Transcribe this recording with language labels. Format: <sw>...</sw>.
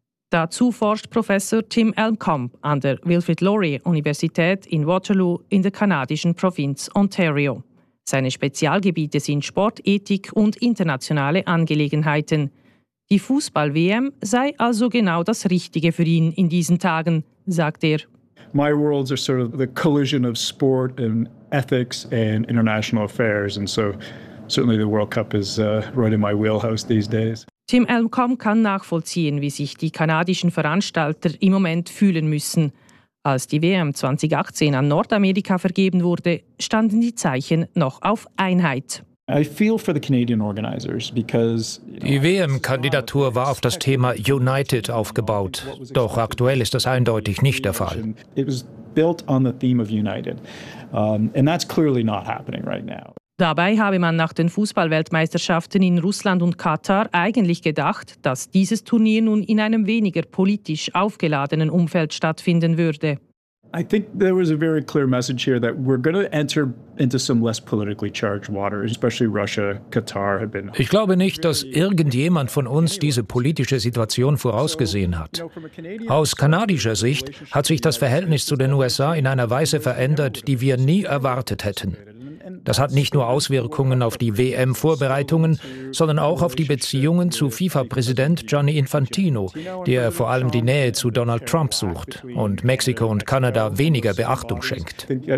<de>Dazu forscht Professor Tim Elmkamp an der Wilfrid Laurier Universität in Waterloo in der kanadischen Provinz Ontario. Seine Spezialgebiete sind Sportethik und internationale Angelegenheiten. Die Fußball-WM sei also genau das Richtige für ihn in diesen Tagen, sagt er.</de> <en>My worlds are sort of the collision of sport and ethics and international affairs, and so certainly the World Cup is right in my wheelhouse these days.</en> <de>Tim Elmkamp kann nachvollziehen, wie sich die kanadischen Veranstalter im Moment fühlen müssen. Als die WM 2018 an Nordamerika vergeben wurde, standen die Zeichen noch auf Einheit.</de> <en>I feel for the Canadian organizers because, you know,</en> <de>die WM-Kandidatur war auf das Thema United aufgebaut. Doch aktuell ist das eindeutig nicht der Fall.</de> <en>It was built on the theme of United. And that's clearly not happening right now.</en> <de>Dabei habe man nach den Fußballweltmeisterschaften in Russland und Katar eigentlich gedacht, dass dieses Turnier nun in einem weniger politisch aufgeladenen Umfeld stattfinden würde.</de> <en>I think there was a very clear message here that we're going to enter into some less politically charged water, especially Russia, Qatar have been.</en> <de>Ich glaube nicht, dass irgendjemand von uns diese politische Situation vorausgesehen hat. Aus kanadischer Sicht hat sich das Verhältnis zu den USA in einer Weise verändert, die wir nie erwartet hätten. Das hat nicht nur Auswirkungen auf die WM-Vorbereitungen, sondern auch auf die Beziehungen zu FIFA-Präsident Gianni Infantino, der vor allem die Nähe zu Donald Trump sucht und Mexiko und Kanada weniger Beachtung schenkt.</de>